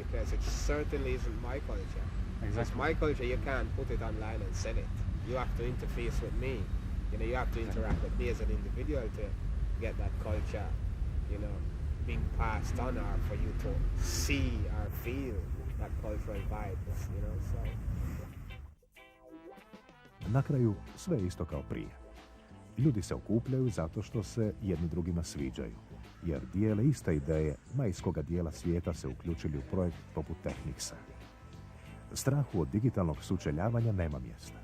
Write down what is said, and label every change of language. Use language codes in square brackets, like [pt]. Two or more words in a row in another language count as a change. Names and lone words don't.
[en] Because it certainly isn't my culture. It's my culture, you can't put it online and sell it. You have to interface with me. You know, you have to interact with me as an individual to get that culture, you know, being passed on, or for you to see or feel that cultural vibes, you know, so. [hr] Na kraju sve je isto kao prije. Ljudi se okupljaju zato što se jedni drugima sviđaju, jer dijele iste ideje, ma iz koga dijela svijeta se uključili u projekt poput Technicsa. Strahu od digitalnog sučeljavanja nema mjesta.